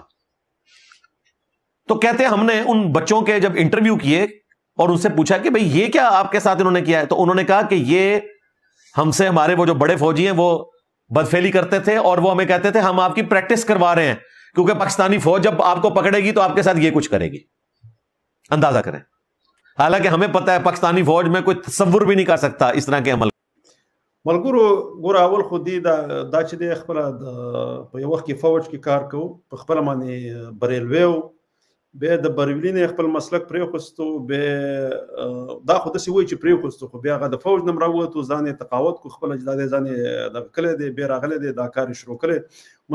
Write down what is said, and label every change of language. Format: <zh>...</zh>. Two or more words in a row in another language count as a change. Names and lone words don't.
<ur>تو کہتے ہیں ہم نے ان بچوں کے جب انٹرویو کیے اور ان سے پوچھا کہ بھئی یہ کیا آپ کے ساتھ انہوں نے کیا ہے، تو انہوں نے کہا کہ یہ ہم سے ہمارے وہ جو بڑے فوجی ہیں وہ بدفعلی کرتے تھے اور وہ ہمیں کہتے تھے ہم آپ کی پریکٹس کروا رہے ہیں کیونکہ پاکستانی فوج جب آپ کو پکڑے گی تو آپ کے ساتھ یہ کچھ کرے گی. اندازہ کریں، حالانکہ ہمیں پتہ ہے پاکستانی فوج میں کوئی تصور بھی نہیں کر سکتا اس طرح کے عمل.</ur> <ps>ملګرو ګوره اول خو دی دا چې دی خپله په یو وخت کې فوج کې کار کوو په خپله باندې بریلوی و بیا د بریلین خپل مسلک پرېخوستو، بیا دا خو داسې وایي چې پرېخوستو، خو بیا هغه د فوج نه هم راووتو، ځان یې تقاعد کو، خپله دا دی ځان یې دغه کړی دی، بیا راغلی دی دا کار یې شروع کړی.</ps>